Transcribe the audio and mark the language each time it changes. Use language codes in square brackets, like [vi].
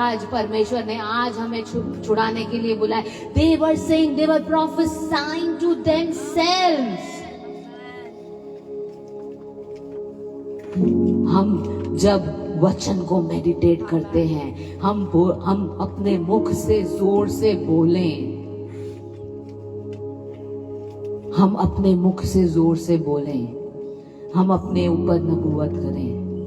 [hi] परमेश्वर ने आज हमें छुड़ाने के लिए बुलाया। [en] They were saying, they were prophesying to themselves। [hi] हम जब वचन को मेडिटेट करते हैं, हम अपने मुख से जोर से बोलें। हम अपने मुख से जोर से बोलें। हम अपने ऊपर नबूवत करें।